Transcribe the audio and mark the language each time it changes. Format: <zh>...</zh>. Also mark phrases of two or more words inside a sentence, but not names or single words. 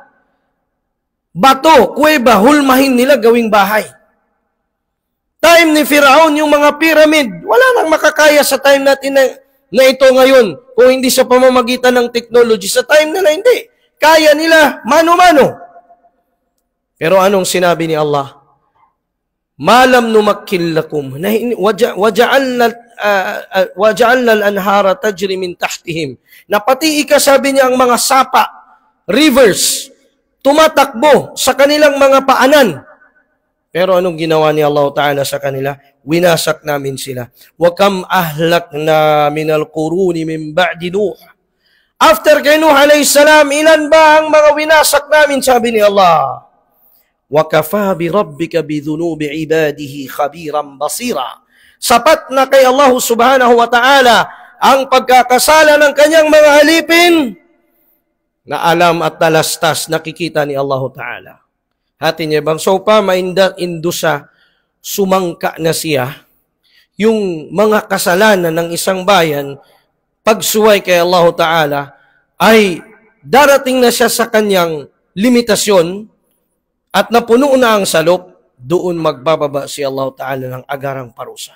<tl>Bato, kuweba, hulmahin nila gawing bahay. Time ni Firaun, yung mga pyramid, wala nang makakaya sa time natin na ito ngayon, kung hindi sa pamamagitan ng technology. Sa time nila, hindi. Kaya nila, mano-mano. Pero anong sinabi ni Allah?</tl> <ar>ما لم نمكن لكم وجعلنا الأنهار تجري من تحتهم.</ar> <tl>Na pati sabi niya, ang mga sapa, rivers, tumatakbo sa kanilang mga paanan. Pero anong ginawa ni Allah Ta'ala sa kanila? Winasak namin sila.</tl> <ar>وكم أهلكنا من القرون من بعد نوح.</ar> <tl>After kay Nuh</tl> <ar>عليه السلام,</ar> <tl>ilan ba ang mga winasak namin, sabi ni Allah?</tl> <ar>وكفى بربك بذنوب عباده خبيرا بصيرا.</ar> <tl>Sapat na kay Allah</tl> <ar>سبحانه وتعالى</ar> <tl>ang pagkakasala ng kanyang mga alipin na alam at talastas, nakikita ni Allah Ta'ala. Hati niya bang so pa maindo sa sumangka na siya yung mga kasalanan ng isang bayan pagsuway kay Allah Ta'ala ay darating na siya sa kanyang limitasyon at napuno na ang salop, doon magbababa si Allah Ta'ala ng agarang parusa.</tl>